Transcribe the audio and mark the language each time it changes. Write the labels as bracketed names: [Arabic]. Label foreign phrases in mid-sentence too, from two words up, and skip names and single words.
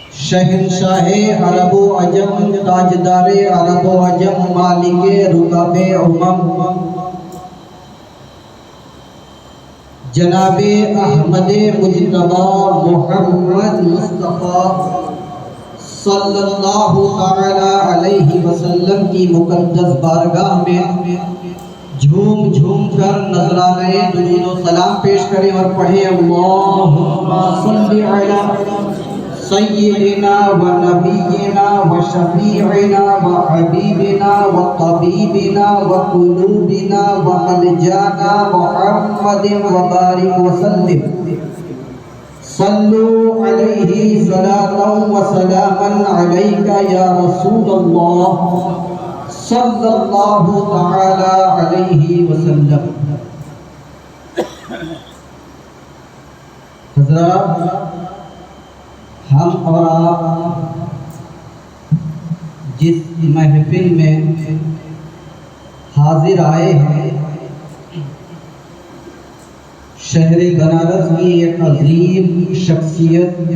[Urdu] شہنشاہ عرب و عجم، تاجدار عرب و عجم، مالک رکاب امم، جناب احمد مجتبی محمد مصطفیٰ صلی [Arabic] اللہ تعالی علیہ وسلم [Urdu] کی مقدس بارگاہ میں جھوم جھوم کر نذرانۂ درود و سلام پیش کریں اور پڑھیں [Arabic] اللہم صلی علی سیدنا و نبینا و شفیعنا و حبیبنا و طبیبنا و قلوبنا و ملجانا محمد و بارک وسلم صلو علیہ صلاة و سلاما علیکہ یا رسول اللہ صلی اللہ تعالی علیہ وسلم۔ [Urdu] حضرات، ہم اور آپ جس محفل میں حاضر آئے ہیں، شہر بنارس کی ایک عظیم شخصیت،